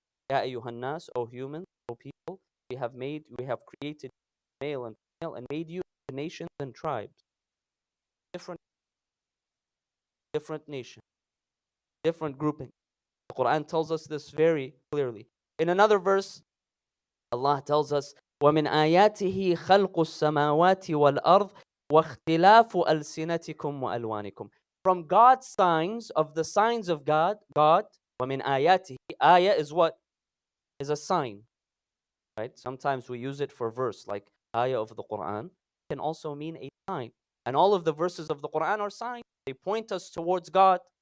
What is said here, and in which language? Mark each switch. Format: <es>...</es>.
<ar>Ya ayyuhan nas,</ar> <en>O humans, O people, we have created male and female and made you into nations and tribes. Different nations, different groupings. The Quran tells us this very clearly. In another verse, Allah tells us,</en> <ar>وَمِنْ آيَاتِهِ خَلْقُ السَّمَاوَاتِ وَالْأَرْضِ وَاخْتِلَافُ أَلْسِنَتِكُمْ وَأَلْوَانِكُمْ.</ar> <en>From God's signs, of the signs of God,</en> <ar>وَمِنْ آيَاتِهِ,</ar> <en>ayah is what? Is a sign, right? Sometimes we use it for verse, like ayah of the Quran can also mean a sign. And all of the verses of the Quran are signs. They point us towards God.</en>